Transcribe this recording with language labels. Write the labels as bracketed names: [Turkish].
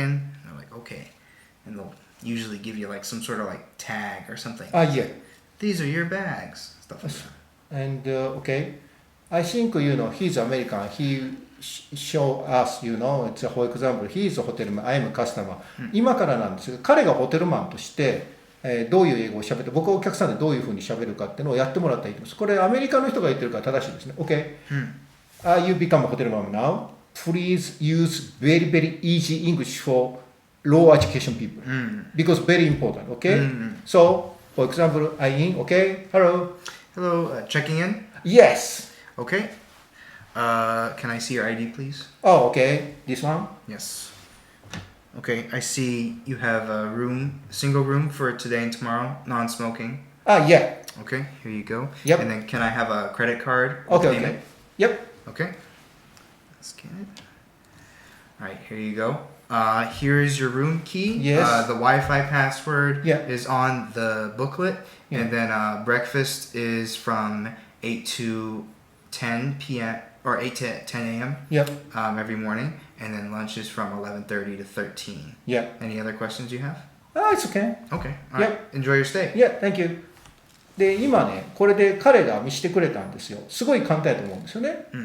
[English] And they're like, okay. And they'll usually give you like some sort of like tag or something. Yeah. These are your bags. Stuff like that. And okay. I think, he's American. He show us, it's for example, he's a hotel man, I am a customer. [Japanese] 今からなんですが、彼がホテルマンとして、どういう英語を喋って、僕はお客さんでどういうふうに喋るかっていうのをやってもらったらいいと思います。これアメリカの人が言ってるから正しいですね。 [English] OK? You become a hotel man now. Please use very, very easy English for low education people. Because very important, okay? So, for example, I in, okay? Hello? Hello, checking in? Yes. Okay. Can I see your ID, please? Oh, okay. This one? Yes. Okay, I see you have a single room for today and tomorrow, non-smoking. Yeah. Okay, here you go. Yep. And then can I have a credit card? Okay. Yep. Okay. Scan it. All right, here you go. Here's your room key. Yes. The Wi-Fi password is on the booklet. Yeah. And then breakfast is from 8 to 10 p.m. or 8 to 10 a.m. Yep. Every morning. And then lunch is from 11:30 to 13. Yeah. Any other questions you have? It's okay. Okay. All right. Enjoy your stay. Yeah, thank you. [Japanese] で、今ね、これで彼が見せてくれたんですよ。すごい簡単やと思うんですよね。